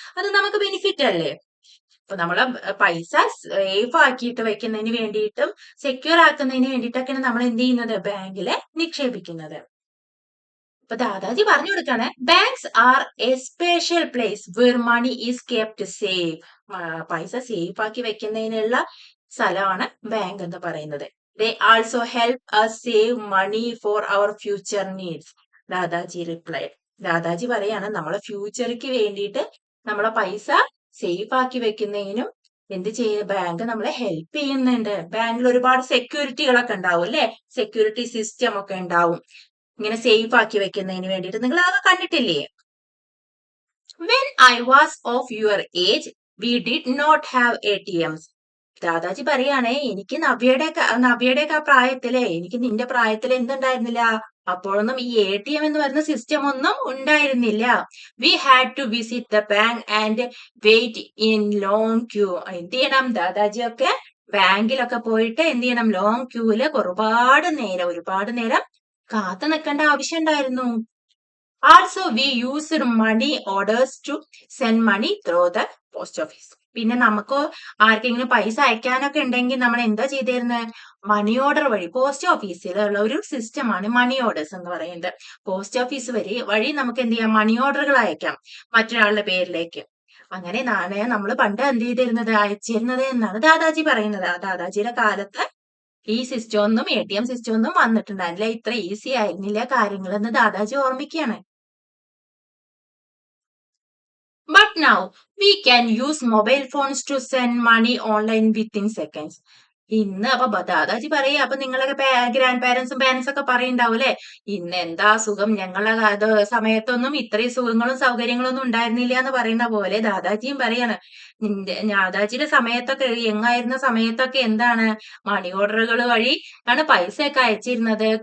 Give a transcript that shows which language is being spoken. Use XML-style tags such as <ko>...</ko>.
<ml>അത് നമുക്ക് ബെനിഫിറ്റ് അല്ലേ? അപ്പൊ നമ്മളെ പൈസ സേഫ് ആക്കിയിട്ട് വെക്കുന്നതിന് വേണ്ടിയിട്ടും സെക്യൂർ ആക്കുന്നതിന് വേണ്ടിയിട്ടൊക്കെയാണ് നമ്മൾ എന്ത് ചെയ്യുന്നത്? ബാങ്കില് നിക്ഷേപിക്കുന്നത്. അപ്പൊ ദാദാജി പറഞ്ഞു കൊടുക്കാണ്,</ml> <en>Banks are a special place where money is kept safe.</en> <ml>പൈസ സേഫ് ആക്കി വെക്കുന്നതിനുള്ള സ്ഥലമാണ് ബാങ്ക് എന്ന് പറയുന്നത്.</ml> <en>They also help us save money for our future needs.</en> <ml>ദാദാജി</ml> <en>replied.</en> <ml>ദാദാജി പറയാണ്, നമ്മളെ ഫ്യൂച്ചർക്ക് വേണ്ടിയിട്ട് നമ്മളെ പൈസ സേഫ് ആക്കി വെക്കുന്നതിനും എന്ത് ചെയ്യും? ബാങ്ക് നമ്മളെ ഹെൽപ്പ് ചെയ്യുന്നുണ്ട്. ബാങ്കിൽ ഒരുപാട് സെക്യൂരിറ്റികളൊക്കെ ഉണ്ടാവും അല്ലെ, സെക്യൂരിറ്റി സിസ്റ്റം ഒക്കെ ഉണ്ടാവും ഇങ്ങനെ സേഫ് ആക്കി വെക്കുന്നതിന് വേണ്ടിയിട്ട്. നിങ്ങൾ അതൊക്കെ കണ്ടിട്ടില്ലേ?</ml> <en>When I was of your age, we did not have ATMs.</en> <ml>ദാദാജി പറയാണ്, എനിക്ക് നവ്യയുടെ പ്രായത്തിലെ, എനിക്ക് നിന്റെ പ്രായത്തിൽ എന്തുണ്ടായിരുന്നില്ല? അപ്പോഴൊന്നും ഈ ATM എന്ന് പറയുന്ന സിസ്റ്റം ഒന്നും ഉണ്ടായിരുന്നില്ല.</ml> <en>We had to visit the bank and wait in long queue.</en> <ml>എന്ത് ചെയ്യണം, ദാദാജിയൊക്കെ ബാങ്കിലൊക്കെ പോയിട്ട് എന്ത് ചെയ്യണം, ലോങ് ക്യൂവില് ഒരുപാട് നേരം കാത്തു നിൽക്കേണ്ട ആവശ്യം ഉണ്ടായിരുന്നു.</ml> <en>Also we used money orders to send money through the post office.</en> <ml>പിന്നെ നമുക്ക് ആർക്കെങ്കിലും പൈസ അയക്കാനൊക്കെ ഉണ്ടെങ്കിൽ നമ്മൾ എന്താ ചെയ്തിരുന്നത്, മണി ഓർഡർ വഴി പോസ്റ്റ് ഓഫീസിലുള്ള ഒരു സിസ്റ്റമാണ് മണി ഓർഡേഴ്സ് എന്ന് പറയുന്നത്. പോസ്റ്റ് ഓഫീസ് വഴി നമുക്ക് എന്ത് ചെയ്യാം, മണി ഓർഡറുകൾ അയക്കാം മറ്റൊരാളുടെ പേരിലേക്ക്. അങ്ങനെ നാണയം നമ്മൾ പണ്ട് എന്ത് ചെയ്തിരുന്നത്, അയച്ചിരുന്നത് എന്നാണ് ദാദാജി പറയുന്നത്. ആ ദാദാജിയുടെ കാലത്ത് ഈ സിസ്റ്റം ഒന്നും ATM സിസ്റ്റം ഒന്നും വന്നിട്ടുണ്ടായിരുന്നില്ല, ഇത്ര ഈസി ആയിരുന്നില്ല കാര്യങ്ങൾ എന്ന് ദാദാജി ഓർമ്മിക്കുകയാണ്.</ml> <en>But now we can use mobile phones to send money online within seconds.</en> <ml>ഇന്ന് അപ്പൊ ദാദാജി പറയാ, അപ്പൊ നിങ്ങളൊക്കെ ഗ്രാൻഡ് പാരന്റ്സും പാരന്റ്സ് ഒക്കെ പറയുണ്ടാവും അല്ലെ, ഇന്ന് എന്താ സുഖം, ഞങ്ങളുടെ സമയത്തൊന്നും ഇത്രയും സുഖങ്ങളും സൗകര്യങ്ങളും ഒന്നും ഉണ്ടായിരുന്നില്ല എന്ന് പറയുന്ന പോലെ ദാദാജിയും പറയാണ്, ദാദാജിയുടെ സമയത്തൊക്കെ, യങ്ങായിരുന്ന സമയത്തൊക്കെ എന്താണ്, മണി ഓർഡറുകൾ വഴി ആണ് പൈസയൊക്കെ അയച്ചിരുന്നത്.</ml>